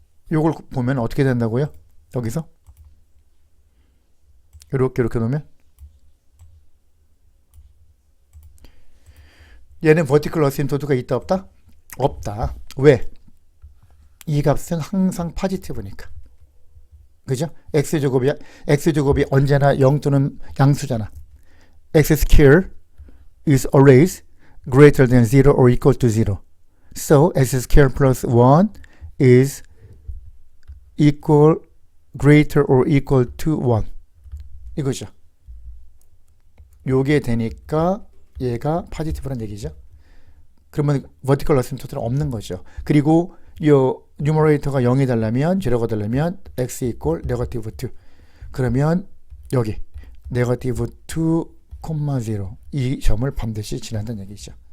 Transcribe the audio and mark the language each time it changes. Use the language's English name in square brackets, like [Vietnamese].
[Korean] 요걸 보면 어떻게 된다고요? 여기서 이렇게 놓으면 얘는 vertical asymptote가 있다 없다? 없다. 왜? 이 값은 항상 포지티브니까. 그죠? x제곱이 언제나 0 또는 양수잖아. [English] x square is always greater than 0 or equal to 0. So x square plus 1 is equal, greater or equal to 1. [Korean] 이거죠. 요게 되니까 얘가 포지티브란 얘기죠. 그러면 vertical asymptote는 없는 거죠. 그리고 요 numerator가 0이 되려면 제로가 되려면 [English] x equal negative 2. [Korean] 그러면 여기 negative 2, 0 이 점을 반드시 지난다는 얘기죠.